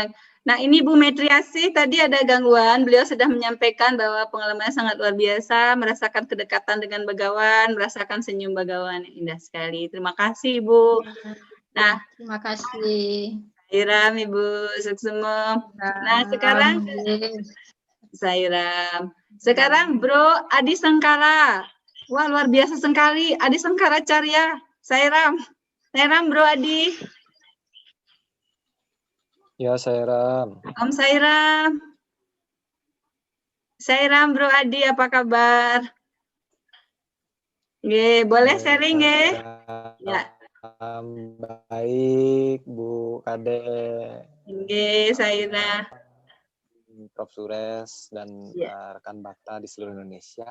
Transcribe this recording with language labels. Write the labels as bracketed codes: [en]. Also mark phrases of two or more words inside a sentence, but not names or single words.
[id] Nah ini Bu Metriasi tadi ada gangguan, beliau sudah menyampaikan bahwa pengalamannya sangat luar biasa, merasakan kedekatan dengan Begawan, merasakan senyum Begawan, indah sekali. Terima kasih Bu. Nah, terima kasih. Sairam Ibu Suksemo. Nah sekarang Sairam. Sekarang Bro Adi Sengkara. Wah luar biasa sekali, Adi Sengkara Carya. Sairam. Sairam Bro Adi. Ya Sairam. Om Sairam. Sairam Bro Adi apa kabar? Boleh sharing ya? Baik Bu Kade. Sairam. Prof Sures dan rekan Bakta di seluruh Indonesia.